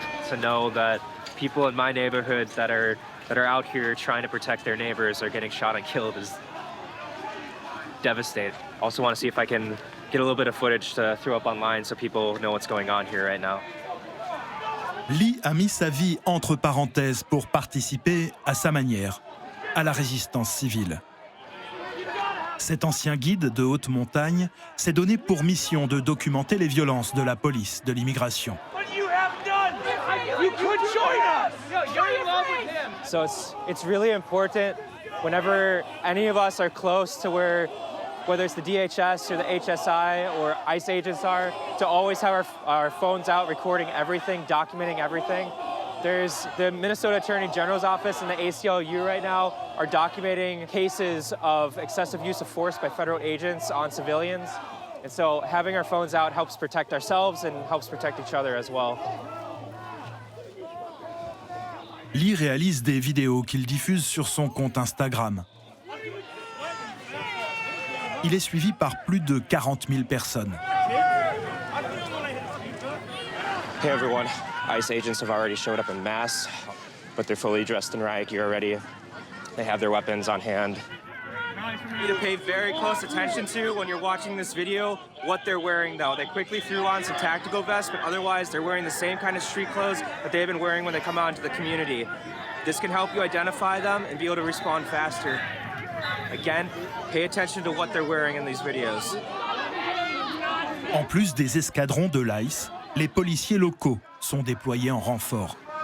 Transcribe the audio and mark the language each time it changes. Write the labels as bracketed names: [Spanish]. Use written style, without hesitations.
[English] To know that people in my neighborhood that are out here trying to protect their neighbors are getting shot and killed is devastating. Also want to see if I can get a little bit of footage to throw up online so people know what's going on here right now. [French] Lee a mis sa vie entre parenthèses pour participer, à sa manière, à la résistance civile. Cet ancien guide de haute montagne s'est donné pour mission de documenter les violences de la police de l'immigration. [English] So it's really important whenever any of us are close to whether it's the DHS or the HSI or ICE agents are, to always have our phones out recording everything, documenting everything. There's the Minnesota Attorney General's office and the ACLU right now are documenting cases of excessive use of force by federal agents on civilians. And so having our phones out helps protect ourselves and helps protect each other as well. [French] Lee réalise des vidéos qu'il diffuse sur son compte Instagram. Il est suivi par plus de 40 000 personnes. [English] Hey everyone, ICE agents have already showed up en masse, but they're fully dressed in riot gear already. They have their weapons on hand. You need to pay very close attention to when you're watching this video what they're wearing though. They quickly threw on some tactical vests, but otherwise they're wearing the same kind of street clothes that they've been wearing when they come out into the community. This can help you identify them and be able to respond faster. Again, pay attention to what they're wearing in these videos. [French] En plus des escadrons de l'ICE, les policiers locaux sont déployés en renfort.